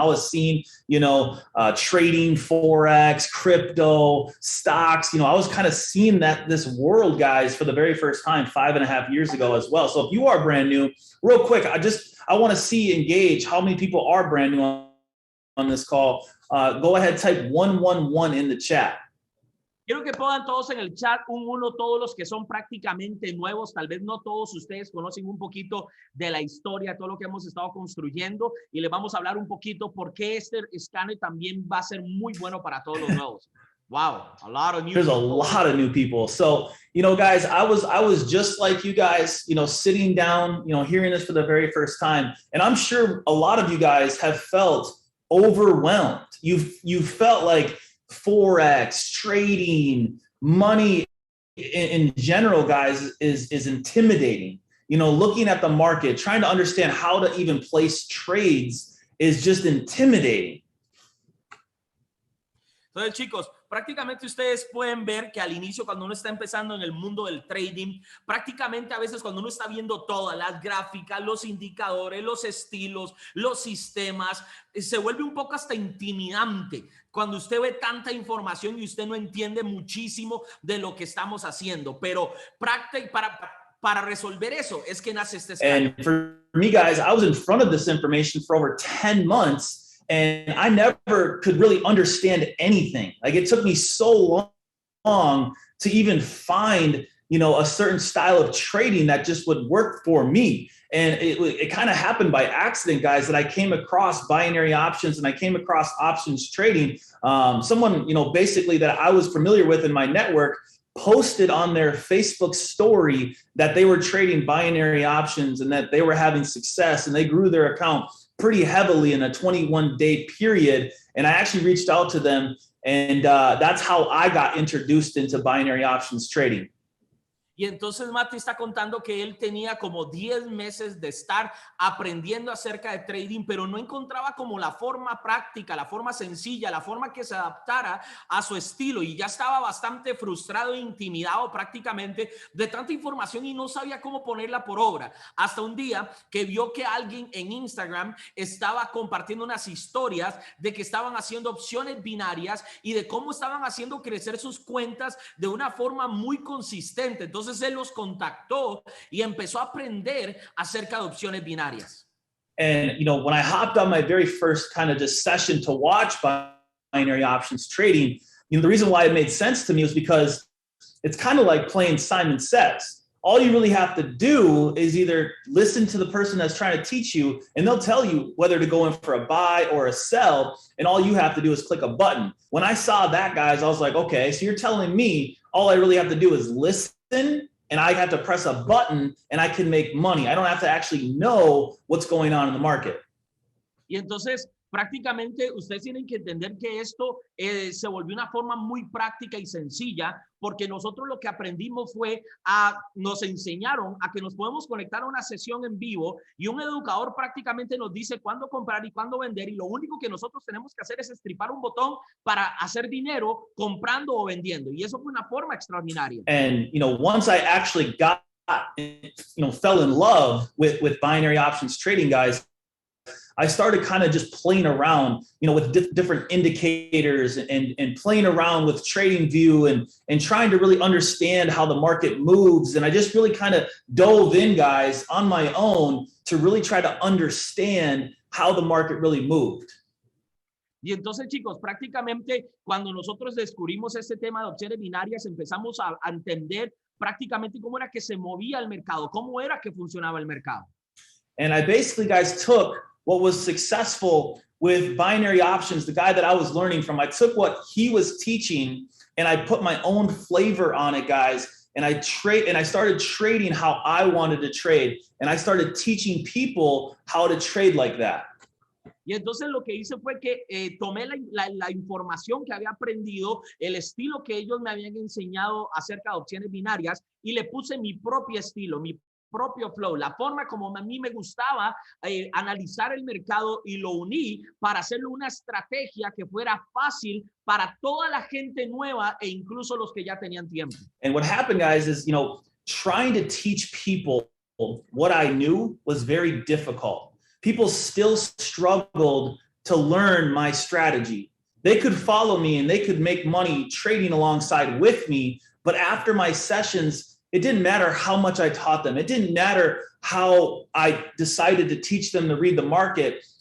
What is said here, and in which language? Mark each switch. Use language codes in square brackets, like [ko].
[en] I was seeing, trading, Forex, crypto, stocks. I was kind of seeing this world, guys, for the very first time 5.5 years ago as well. So if you are brand new, real quick, I want to see and gauge how many people are brand new on this call. Go ahead, type 111 in the chat. [es] Quiero que pongan todos en el chat un 1, todos los que son prácticamente nuevos. Tal vez no todos ustedes conocen un poquito de la historia, todo lo que hemos estado construyendo, y les vamos a hablar un poquito por qué este escáner también va a ser muy bueno para todos los nuevos. [en] Wow, a lot of new There's people. A lot of new people. So, guys, I was just like you guys, sitting down, hearing this for the very first time. And I'm sure a lot of you guys have felt overwhelmed. You felt like Forex, trading, money in general, guys, is intimidating. Looking at the market, trying to understand how to even place trades is just intimidating. [es] Entonces, chicos, prácticamente ustedes pueden ver que al inicio, cuando uno está empezando en el mundo del trading, prácticamente a veces cuando uno está viendo todas las gráficas, los indicadores, los estilos, los sistemas, se vuelve un poco hasta intimidante cuando usted ve tanta información y usted no entiende muchísimo de lo que estamos haciendo. Pero para resolver eso es que nace este escáner. [en] And for me, guys, I was in front of this information for over 10 months. And I never could really understand anything. Like, it took me so long to even find, a certain style of trading that just would work for me. And it kind of happened by accident, guys, that I came across binary options and I came across options trading. Someone, basically that I was familiar with in my network posted on their Facebook story that they were trading binary options and that they were having success, and they grew their account pretty heavily in a 21-day period. And I actually reached out to them, and that's how I got introduced into binary options trading. [es] Y entonces Mati está contando que él tenía como 10 meses de estar aprendiendo acerca de trading, pero no encontraba como la forma práctica, la forma sencilla, la forma que se adaptara a su estilo, y ya estaba bastante frustrado e intimidado prácticamente de tanta información y no sabía cómo ponerla por obra. Hasta un día que vio que alguien en Instagram estaba compartiendo unas historias de que estaban haciendo opciones binarias y de cómo estaban haciendo crecer sus cuentas de una forma muy consistente. Entonces él los contactó y empezó a aprender acerca de opciones binarias. [en] And, when I hopped on my very first kind of just session to watch binary options trading, the reason why it made sense to me was because it's kind of like playing Simon Says. All you really have to do is either listen to the person that's trying to teach you, and they'll tell you whether to go in for a buy or a sell, and all you have to do is click a button. When I saw that, guys, I was like, okay, so you're telling me all I really have to do is listen and I have to press a button and I can make money. I don't have to actually know what's going on in the market. [es] Y entonces, prácticamente, ustedes tienen que entender que esto se volvió una forma muy práctica y sencilla, porque nosotros lo que aprendimos fue nos enseñaron a que nos podemos conectar a una sesión en vivo y un educador prácticamente nos dice cuándo comprar y cuándo vender, y lo único que nosotros tenemos que hacer es estripar un botón para hacer dinero comprando o vendiendo. Y eso fue una forma extraordinaria. [en] And, once I actually fell in love with binary options trading, guys, I started kind of just playing around, with different indicators and playing around with TradingView and trying to really understand how the market moves. And I just really kind of dove in, guys, on my own to really try to understand how the market really moved. [es] Y entonces, chicos, prácticamente cuando nosotros descubrimos este tema de opciones binarias, empezamos a entender prácticamente cómo era que se movía el mercado, cómo era que funcionaba el mercado. [en] And I basically, guys, took what was successful with binary options, the guy that I was learning from. I took what he was teaching and I put my own flavor on it, guys. And I started trading how I wanted to trade. And I started teaching people how to trade like that. [es] Y entonces lo que hice fue que tomé la información que había aprendido, el estilo que ellos me habían enseñado acerca de opciones binarias, y le puse mi propio estilo, mi propio flow, la forma como a mí me gustaba analizar el mercado, y lo uní para hacerlo una estrategia que fuera fácil para toda la gente nueva e incluso los que ya tenían tiempo. [en] And what happened, guys, is, trying to teach people what I knew was very difficult. People still struggled to learn my strategy. They could follow me and they could make money trading alongside with me, but after my sessions, it didn't matter how much I taught them. It didn't matter how I decided to teach them to read the market.